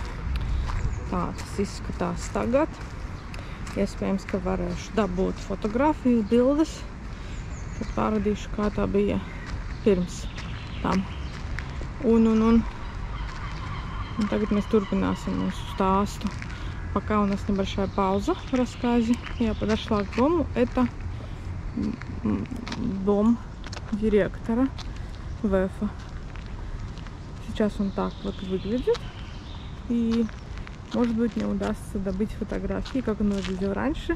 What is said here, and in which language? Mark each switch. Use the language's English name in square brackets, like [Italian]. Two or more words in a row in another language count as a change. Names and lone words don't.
[Latvian] Tā tas izskatās tagad. Iespējams, ka varēšu dabūt fotogrāfiju, bildes. Tad pārādīšu, kā tā bija pirms tam. Un tagad mēs turpināsim mūsu stāstu. [Russian] Пока у нас небольшая пауза в рассказе, я подошла к дому. Это дом директора ВЭФа. Сейчас он так вот выглядит. И, может быть, мне удастся добыть фотографии, как он выглядел раньше.